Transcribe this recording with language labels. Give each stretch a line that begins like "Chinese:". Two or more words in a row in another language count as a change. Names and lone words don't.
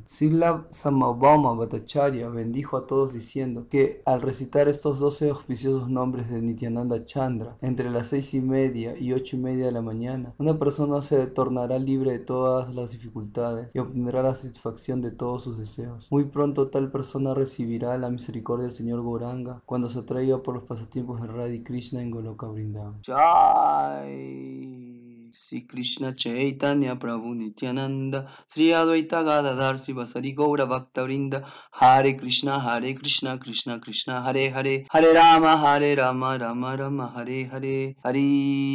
Spanish: Sila Samabhama Bhattacharya bendijo a todos diciendo que al recitar estos 12 auspiciosos nombres de Nityananda Chandra entre las 6:30 y 8:30 de la mañana, una persona se tornará libre de todas las dificultades y obtendrá la satisfacción de todos sus deseos. Muy pronto tal persona recibirá la misericordia del Señor Gauranga cuando se atraiga por los pasatiempos de Radha y Krishna en Goloka Vrindavan.
Sanskrit: जय श्री कृष्ण चैतन्य प्रभु नित्यानन्द श्री अद्वैत गदाधर शिवसारि गौर भक्त वृन्द. हरे कृष्ण कृष्ण कृष्ण हरे हरे हरे राम राम राम हरे हरे.